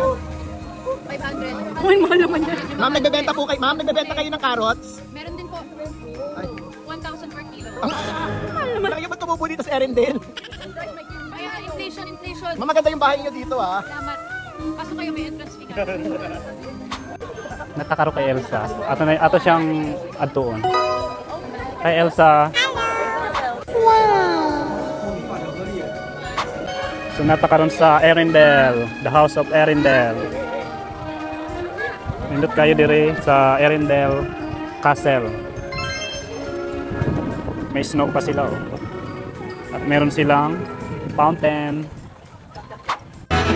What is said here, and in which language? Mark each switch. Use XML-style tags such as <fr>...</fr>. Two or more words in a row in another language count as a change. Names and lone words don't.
<tl>500. Uy, mahal naman yan. Ma'am, nagbebenta po kayo. Ma'am, nagbebenta kayo ng carrots. Meron din po. 1,000 per kilo. Laki ba't tumubo dito sa Erindale? Kaya inflation. Ma'am, maganda yung bahay niyo dito ah. Salamat. Pasok kayo, may entrance fee ka.</tl> <ceb>Natakaro kay Elsa. Ato siyang adtuon. Kay Elsa. So natakaroon sa Erindale,</ceb> <en>the House of Erindale.</en> <ceb>Nindot kayo dire sa Erindale Castle.</ceb> <tl>May snow pa sila. Oh. At meron silang fountain.</tl>